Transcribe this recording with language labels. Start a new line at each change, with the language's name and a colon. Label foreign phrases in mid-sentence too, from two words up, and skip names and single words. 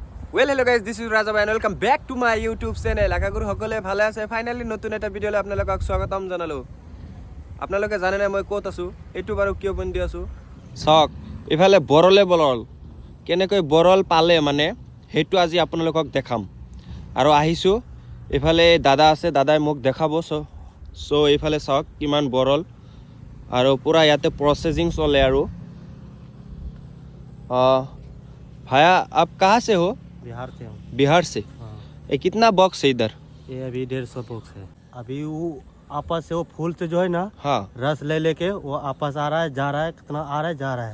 English: Well, hello guys, this is Raja and welcome back to my YouTube channel.
Assamese: আশা কৰো সকলোৱে ভালে আছে। ফাইনালি নতুন এটা ভিডিঅ'লৈ আপোনালোকক স্বাগতম জনালো। আপোনালোকে জানে না মই ক'ত আছো? এইটো বাৰু কিয় বন্ধি আছো? চাওক, ইফালে বৰলে বৰল। কেনেকৈ বৰল পালে মানে হেতু আজি আপোনালোকক দেখাম। আৰু আহিছো ইফালে দাদা আছে, দাদাই মোক দেখাব সো ইফালে চাওক কিমান বৰল আৰু পুৰা ইয়াতে প্ৰসেসিং চলে আৰু
Hindi: भाया आप कहाँ से हो? बिहार से हूँ। बिहार से। हाँ। ये कितना बॉक्स है इधर? ये अभी 150 बॉक्स है। अभी वो आपस से वो फूल से जो है ना, हाँ, रस ले लेके वो आपस आ रहा है, जा रहा है, कितना आ रहा है, जा रहा है।